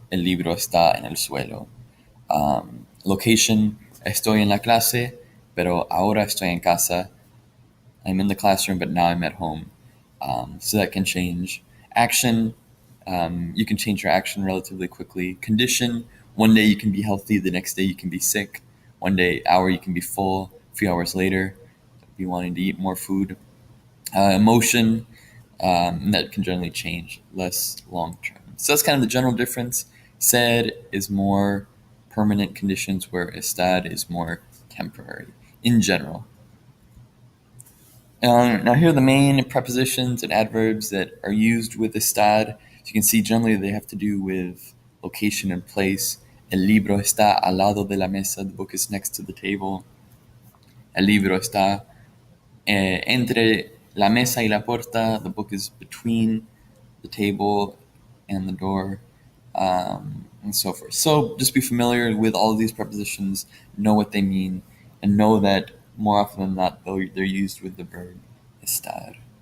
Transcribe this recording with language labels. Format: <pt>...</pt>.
<es>El libro está en el suelo.</es> <en>Location,</en> <es>estoy en la clase, pero ahora estoy en casa.</es> <en>I'm in the classroom, but now I'm at home. So that can change. Action, you can change your action relatively quickly. Condition, one day you can be healthy, the next day you can be sick. One hour you can be full, a few hours later, be wanting to eat more food. Emotion, that can generally change, less long term. So that's kind of the general difference. Said is more permanent conditions, where estar is more temporary in general. Now here are the main prepositions and adverbs that are used with estar. As you can see, generally they have to do with location and place.</en> <es>El libro está al lado de la mesa.</es> <en>The book is next to the table.</en> <es>El libro está entre la mesa y la puerta.</es> <en>The book is between the table and the door, and so forth. So just be familiar with all of these prepositions, know what they mean, and know that more often than not, they're used with the verb estar.</en>